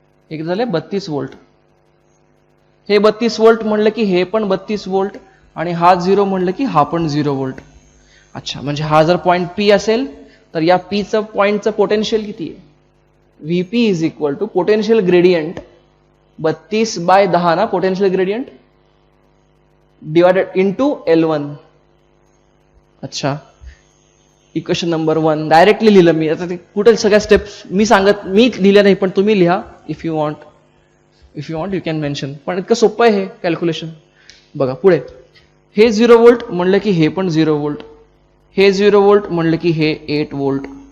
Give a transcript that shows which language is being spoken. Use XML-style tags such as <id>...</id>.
<mr>हे किती झाले 32 व्होल्ट. हे 32 व्होल्ट म्हणलं की हे पण 32 व्होल्ट, आणि हा 0 म्हणलं की हा पण 0 व्होल्ट. अच्छा, म्हणजे हा जर पॉइंट P असेल तर या पॉइंटचं पोटेन्शियल किती आहे,</mr> <en>VP is equal to potential gradient 32/10 ना potential gradient, divided into L1.</en> <mr>अच्छा, इक्वेशन नंबर 1 डायरेक्टली लिहिलं मी. आता ते कुठे सगळ्या स्टेप्स मी लिहिल्या नाही, पण तुम्ही लिहा</mr> <en>If you want you can mention.</en> <mr>पण इतकं सोपं आहे हे कॅल्क्युलेशन. बघा पुढे, हे 0 व्होल्ट म्हणलं की हे पण 0 व्होल्ट, हे 0 व्होल्ट म्हणलं की हे 8 व्होल्ट.</mr>